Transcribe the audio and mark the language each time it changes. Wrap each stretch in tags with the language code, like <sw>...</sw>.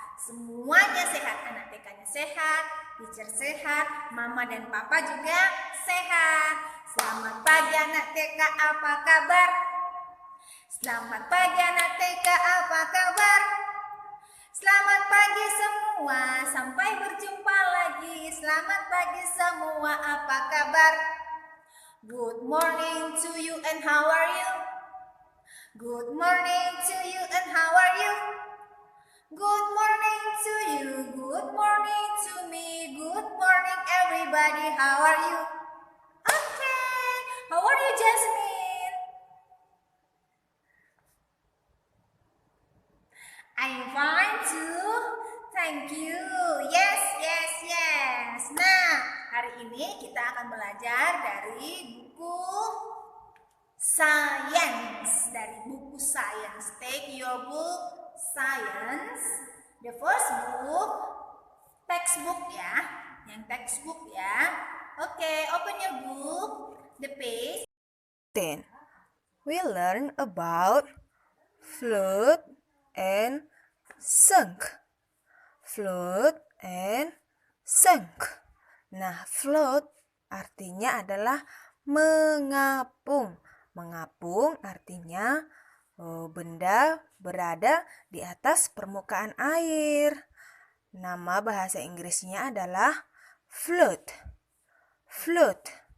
<id>Semuanya sehat, anak TK-nya sehat, teacher sehat, mama dan papa juga sehat. Selamat pagi anak TK, apa kabar? Selamat pagi anak TK, apa kabar? Selamat pagi semua, sampai berjumpa lagi. Selamat pagi semua, apa kabar?</id> <en>Good morning to you and how are you? Good morning to you and how are you? Good morning to you, good morning to me, good morning everybody, how are you? Okay, how are you Jasmine? I'm fine too, thank you. Yes, yes, yes.</en> <id>Nah, hari ini kita akan belajar dari buku Science. Dari buku Science.</id> <en>Take your book Science. The first book, textbook ya.</en> <id>Yang textbook ya.</id> <en>Okay, open your book. The page 10. We learn about float and sink. Float and sink.</en> <id>Nah, float artinya adalah mengapung. Mengapung artinya benda berada di atas permukaan air. Nama bahasa Inggrisnya adalah float. Float.</id>